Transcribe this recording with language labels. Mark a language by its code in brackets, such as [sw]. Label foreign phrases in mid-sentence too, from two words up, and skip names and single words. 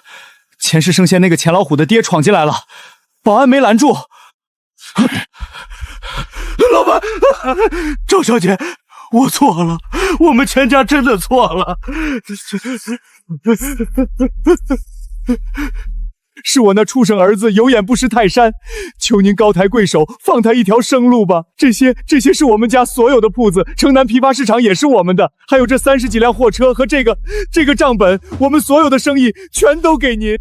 [zh] 前世聖仙那個錢老虎的爹闖進來了，保安沒攔住。老板，趙小姐，我錯了，我們全家真的錯了。是我那畜生兒子有眼不識泰山，求您高抬貴手，放他一條生路吧。這些是我們家所有的鋪子，城南批發市場也是我們的，還有這30幾輛貨車和這個賬本，我們所有的生意全都給您。